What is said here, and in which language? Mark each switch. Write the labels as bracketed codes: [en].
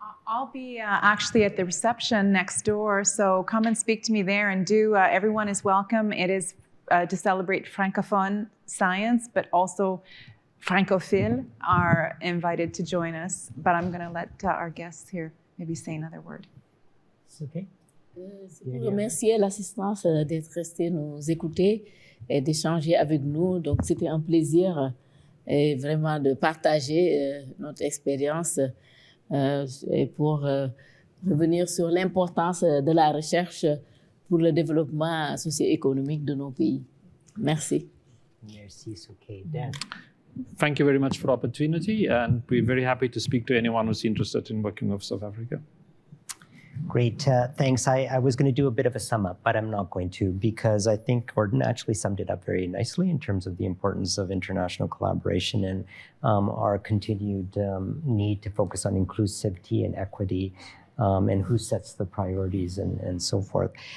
[en] I'll be actually at the reception next door, so come and speak to me there, and everyone is welcome. It is to celebrate Francophone science, but also Francophiles are invited to join us. But I'm going to let our guests here maybe say another word. It's okay. [fr] Pour remercier l'assistance d'être resté nous écouter et d'échanger avec nous. Donc, c'était un plaisir vraiment de partager notre expérience et pour revenir sur l'importance de la recherche pour le développement socio-économique de nos pays. Merci. Merci, [en] it's okay. Dan? Thank you very much for the opportunity, and we're very happy to speak to anyone who's interested in working with South Africa. Great, thanks. I was going to do a bit of a sum up, but I'm not going to, because I think Gordon actually summed it up very nicely in terms of the importance of international collaboration and our continued need to focus on inclusivity and equity, and who sets the priorities and so forth.